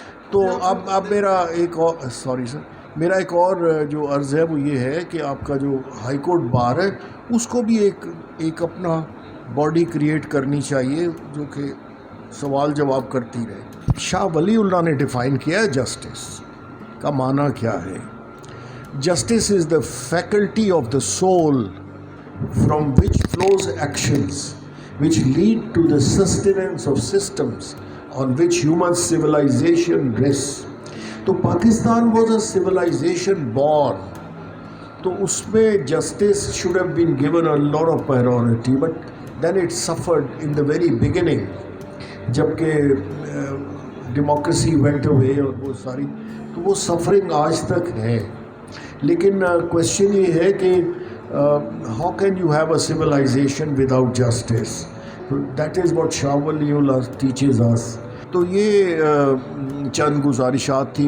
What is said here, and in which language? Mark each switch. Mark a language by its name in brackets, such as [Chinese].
[Urdu] تو اب میرا ایک اور میرا ایک اور جو عرض ہے وہ یہ ہے کہ آپ کا جو ہائی کورٹ بار ہے اس کو بھی ایک اپنا باڈی کریٹ کرنی چاہیے جو کہ سوال جواب کرتی رہے. شاہ ولی اللہ نے ڈیفائن کیا ہے جسٹس کا معنی کیا ہے. [English] Justice is the faculty of the soul from which flows actions which lead to the sustenance of systems on which human civilization rests. تو Pakistan was a civilization born. تو اس میں justice should have been given a lot of priority, but then it suffered in the very beginning. [Urdu] جبکہ [English] democracy went away [Urdu] اور وہ ساری, تو وہ suffering آج تک ہے. لیکن کوشچن یہ ہے کہ [English] How can you have a civilization without justice. That is what Shah Wali Allah teaches us. [Urdu] تو یہ چند گزارشات تھی.